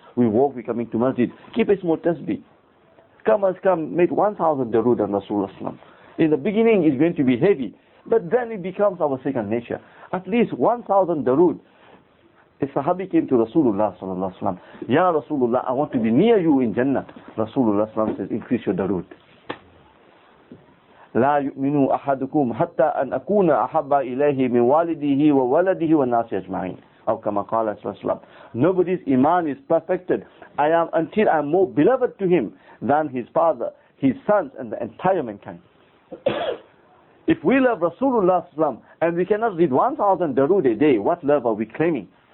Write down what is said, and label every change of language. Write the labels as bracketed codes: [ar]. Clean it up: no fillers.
[en] We walk, we coming to masjid. Keep a small tasbih. Come, make 1,000 darood on Rasulullah. In the beginning it's going to be heavy, but then it becomes our second nature. At least 1,000 darood. A Sahabi came to Rasulullah sallallahu alaihi wasallam. Ya Rasulullah, I want to be near you in Jannah. Rasulullah sallallahu alaihi wasallam says, increase your darood. [ar] لا يؤمن أحدكم حتى أن أكون أحب إليه من والده وولده والناس أجمعين. أو كما قال صلى الله عليه وسلم. [en] Nobody's iman is perfected. Until I am more beloved to him than his father, his sons, and the entire mankind. If we love Rasulullah sallallahu alaihi wasallam and we cannot read 1,000 darood a day, what love are we claiming?